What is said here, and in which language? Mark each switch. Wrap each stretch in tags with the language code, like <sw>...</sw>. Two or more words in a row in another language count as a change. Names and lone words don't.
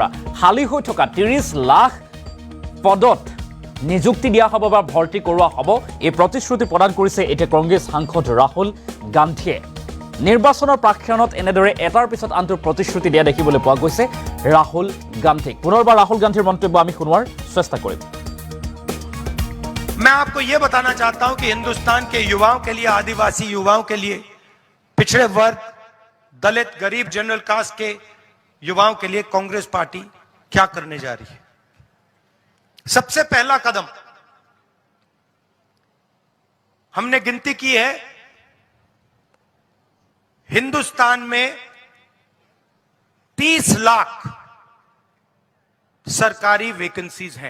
<as>খালী হৈ থকা 30 লাখ পদত নিযুক্তি দিয়া হ'ব বা ভৰ্তি কৰোৱা হ'ব। এই প্ৰতিশ্ৰুতি প্ৰদান কৰিছে এতিয়া কংগ্ৰেছ সাংসদ ৰাহুল গান্ধীয়ে। নিৰ্বাচনৰ প্ৰাক্ষণত এনেদৰে এটাৰ পিছত আনটো প্ৰতিশ্ৰুতি দিয়া দেখিবলৈ পোৱা গৈছে ৰাহুল গান্ধীক। পুনৰবাৰ ৰাহুল গান্ধীৰ মন্তব্য আমি শুনোৱাৰ চেষ্টা কৰিম।</as> <hi>मैं आपको यह बताना चाहता हूं कि हिंदुस्तान के युवाओं के लिए, आदिवासी युवाओं के लिए, पिछड़े वर्ग, दलित, गरीब, जनरल कास्ट के युवाओं के लिए कांग्रेस पार्टी क्या करने जा रही है। सबसे पहला कदम हमने गिनती की है, हिंदुस्तान में 30 लाख सरकारी वैकेंसीज हैं।</hi>